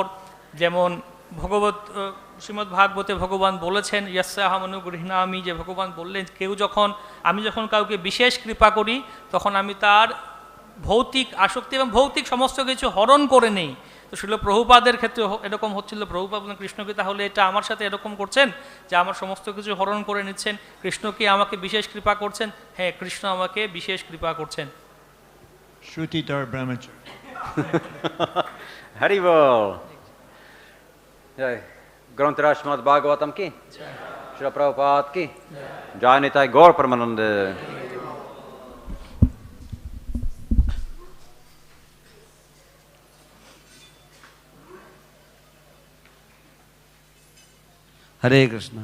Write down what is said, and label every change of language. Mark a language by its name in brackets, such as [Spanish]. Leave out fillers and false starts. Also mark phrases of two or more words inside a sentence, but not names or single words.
[Bangla] যেমন শ্রীমদ্ ভাগবতে ভগবান বলেছেন, [Sanskrit] ইয়াস্যাহম অনুগৃহ্ণামি, [Bangla] যে ভগবান বললেন আমি যখন কাউকে বিশেষ কৃপা করি, তখন আমি তার ভৌতিক আসক্তি এবং ভৌতিক সমস্ত কিছু হরণ করে নেই। তো শিল প্রভুপাদের ক্ষেত্রে এরকম হচ্ছিল। প্রভুপাদ বলেন, কৃষ্ণকে তাহলে এটা আমার সাথে এরকম করছেন যে আমার সমস্ত কিছু হরণ করে নিচ্ছেন, কৃষ্ণ কি আমাকে বিশেষ কৃপা করছেন? হ্যাঁ, কৃষ্ণ আমাকে বিশেষ কৃপা করছেন। Shrutidhar Brahmacharya. হরি বল। জয়. [Hindi] ग्रंथराज श्रीमद् भागवतम् की, श्रील प्रभुपाद की, जय निताई गौर परमानंदे. [Bangla] Hare Krishna.